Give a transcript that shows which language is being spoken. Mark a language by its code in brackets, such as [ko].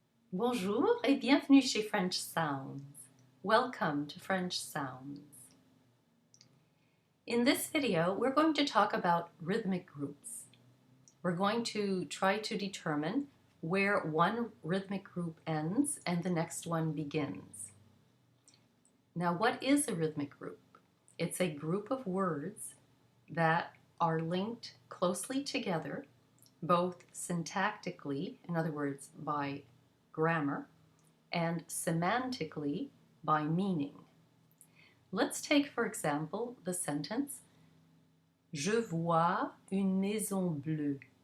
[fr] Bonjour et bienvenue chez French Sounds. [en] Welcome to French Sounds. In this video, we're going to talk about rhythmic groups. We're going to try to determine where one rhythmic group ends and the next one begins. Now, what is a rhythmic group? It's a group of words that are linked closely together, both syntactically, in other words, by grammar, and semantically by meaning. Let's take, for example, the sentence [fr] Je vois une maison bleue.